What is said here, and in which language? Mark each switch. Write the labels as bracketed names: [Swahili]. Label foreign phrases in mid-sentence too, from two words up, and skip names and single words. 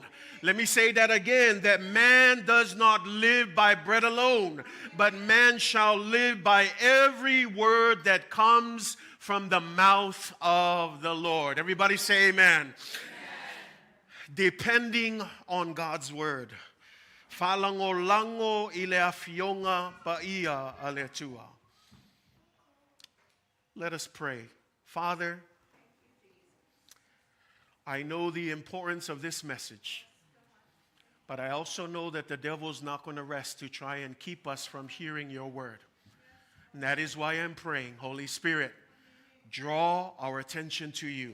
[English] Let me say that again, that man does not live by bread alone, but man shall live by every word that comes from the mouth of the Lord. Everybody say amen. Amen. Depending on God's word. [Samoan] Falango ileafionga paia aletua. [English] Let us pray. Father, I know the importance of this message, but I also know that the devil's not going to rest to try and keep us from hearing your word. And that is why I'm praying, Holy Spirit, draw our attention to you.